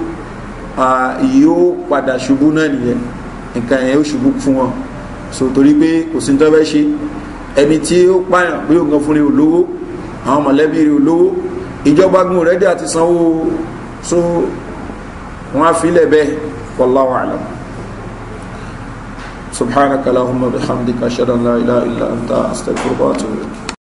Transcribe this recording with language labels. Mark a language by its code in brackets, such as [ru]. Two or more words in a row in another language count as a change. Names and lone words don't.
[yo] yóò padà ṣubú náà nìyẹn nǹkan yẹn yóò ṣubú fún wọn so torí pé kò sí tó fẹ́ ṣe ẹni tí ó pààyàn pé òun kan fún rẹ̀ olówó àwọn mọ̀lẹ́bí rẹ̀ olówó ìjọba gún rẹ̀ dẹ̀ àti sanwó so wọ́n á filẹ̀ bẹ́ẹ̀ [ar] والله أعلم. سبحانك اللهم وبحمدك أشهد أن لا إله إلا أنت أستغفرك وأتوب إليك.